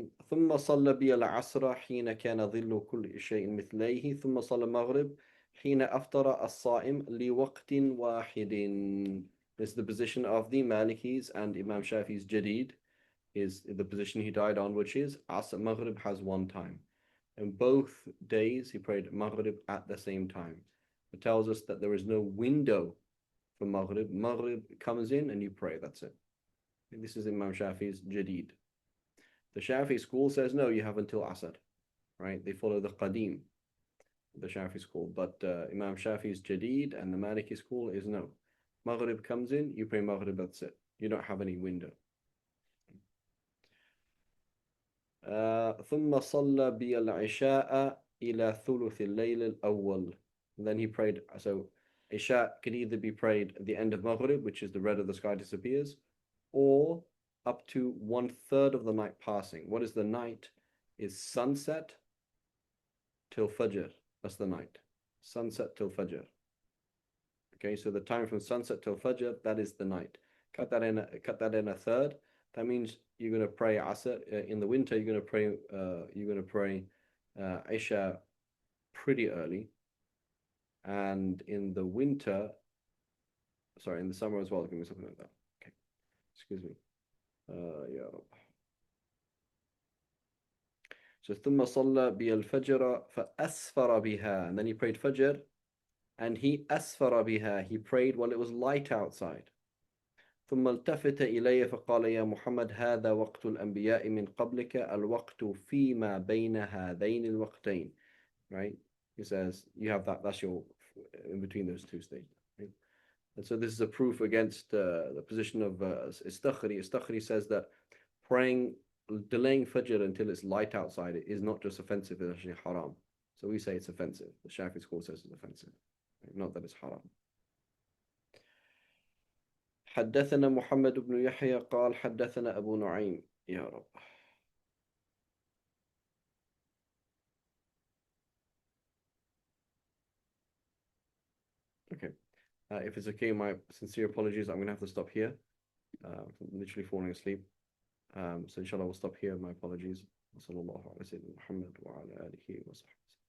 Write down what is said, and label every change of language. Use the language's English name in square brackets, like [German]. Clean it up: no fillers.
[Arabic] ثم صلى بي العصر حين كان ظل كل شيء مثليه ثم صلى المغرب حين أفطر الصائم لوقت واحد. [English] This is the position of the Malikis, and Imam Shafi's Jadid is the position he died on, which is Asr Maghrib has one time. In both days he prayed Maghrib at the same time. It tells us that there is no window for Maghrib. Maghrib comes in and you pray, that's it. This is Imam Shafi's Jadid. The Shafi school says no, you have until Asr, right? They follow the Qadim, the Shafi school, but Imam Shafi's Jadid and the Maliki school is no. Maghrib comes in, you pray Maghrib, that's it. You don't have any window. [Arabic] ثم صلى بي العشاء إلى ثلث الليل الأول. [English] Then he prayed, so Isha can either be prayed at the end of Maghrib, which is the red of the sky disappears, or up to 1/3 of the night passing. What is the night? Is sunset till Fajr. That's the night. Sunset till Fajr. Okay, so the time from sunset till Fajr, that is the night. Cut that in a third. That means you're going to pray Asr in the winter. You're going to pray Isha pretty early, and in the winter, sorry, in the summer as well. Give me something like that. Okay, excuse me. Yeah. So [Arabic] ثم صلى بي الفجر فأسفر بها, [English] and then he prayed Fajr, and he [Arabic] أسفر بها, [English] he prayed while it was light outside. [Arabic] ثم التفت إلي فقال يا محمد هذا وقت الأنبياء من قبلك الوقت فيما بين هذين الوقتين. [English] Right? He says you have that's your in between those two stages. Right? And so this is a proof against the position of Istakhri. Istakhri says that delaying Fajr until it's light outside is not just offensive, it's actually haram. So we say it's offensive. The Shafi school says it's offensive, not that it's haram. [Arabic] حدثنا محمد بن يحيى قال حدثنا أبو نعيم. يا رب. [English] Okay. If it's okay, my sincere apologies. I'm going to have to stop here. I'm literally falling asleep. So inshallah we'll stop here. My apologies. [Arabic] وصلى الله على سيدنا محمد وعلى آله وصحبه.